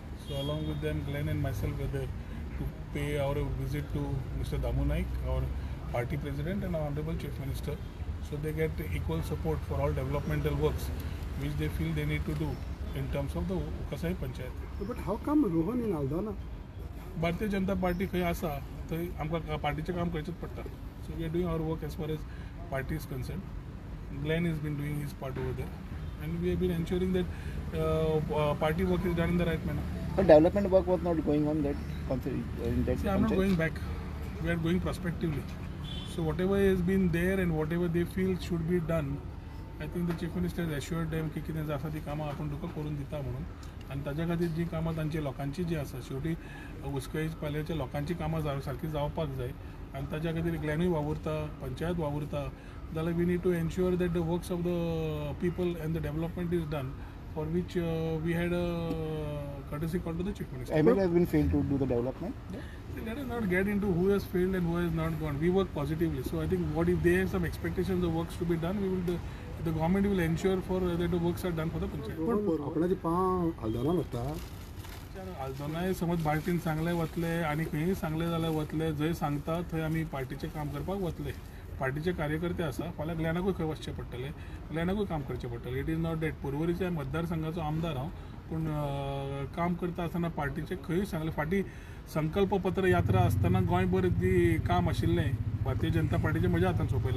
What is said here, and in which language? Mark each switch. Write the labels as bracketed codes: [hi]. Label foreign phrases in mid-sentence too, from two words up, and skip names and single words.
[en] So along with them, Glenn and myself were there to pay our visit to Mr. Damu Naik, our party president and our Honorable Chief Minister. So they get equal support for all developmental works which they feel they need to do in terms of the Ukasai Panchayat. But how come Rohan in Aldana? [kok] Bharatiya Janata Party खंय आसा थंय आमकां पार्टीचें काम करचेंच पडटा. [en] So we are doing our work as far as party is concerned. Glenn has been doing his part over there, and we have been ensuring that party work is done in the right manner. But development work was not going on that in that. See, I'm not going back. We are going prospectively. So whatever has been there and whatever they feel should be done, I think the Chief Minister has assured them [kok] की कितें आसा ती कामां आपण तुका करून दिता म्हणून. आनी ताज्या खातीर जी कामां तांची लोकांची जी आसा शेवटी उस्कय पालयेच्या लोकांची कामां सारकी जावपाक जाय आनी ताज्या खातीर ग्लॅनूय वावुरता पंचायत वावुरता जाल्यार [en] we need to ensure that the works of the people and the development is done for which we had a courtesy call to the Chief Minister. ML has been failed to do the development. Let us not get into who has failed and who has not gone. We work positively. So I think what if they have some expectations of works to be done, we will the government will ensure for that the works are done for the panchayat. [kok] पण आपणाची पां Aldana लागता. आल्दोनाय समज बाल्टीन सांगले वतले आनी खंयी सांगले जाल्यार वतले जंय सांगता थंय आमी पार्टीचें काम करपाक वतले. पार्टीचे कार्यकर्ते आसा फाल्यां ग्लॅनाकूय खंय वचचें पडटलें ग्लॅनाकूय काम करचें पडटलें. [en] it is not that [kok] पर्वरीच्या मतदारसंघाचो आमदार हांव पूण काम करता आसतना पार्टीचें खंय सांगलें फाटीं संकल्प पत्र यात्रा आसतना गोंयभर जी काम आशिल्लें भारतीय जनता पार्टीचें म्हज्या हातान सोंपयल्लें.